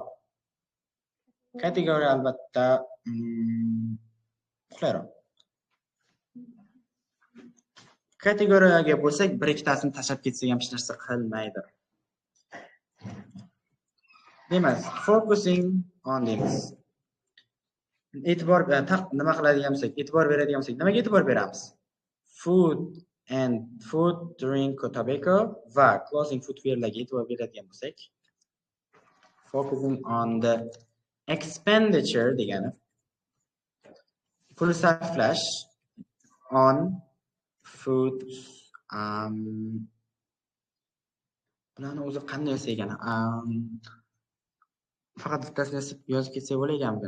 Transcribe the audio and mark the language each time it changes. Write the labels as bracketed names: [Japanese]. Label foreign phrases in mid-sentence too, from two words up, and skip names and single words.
[Uzbek] Kategoriya albatta qulayroq. Kategoriyaga bo'lsak, bir ikkitasini tashlab ketsak ham hech narsa qilmaydi. Demak, [English] focusing on [Uzbek] deymiz. E'tibor nima qiladigan bo'lsak, e'tibor beradigan bo'lsak, nimaga e'tibor beramiz? [English] Food, drink, tobacco [Uzbek] va [English] clothing footwearlarga [Uzbek] e'tibor beradigan bo'lsak, [English] focusing on the expenditure [Uzbek] degani pul sarflash [English] on food [Uzbek] bularni o'zi qanday yozsa ekan? Faqat bittasini yozib ketsa bo'laganmikan?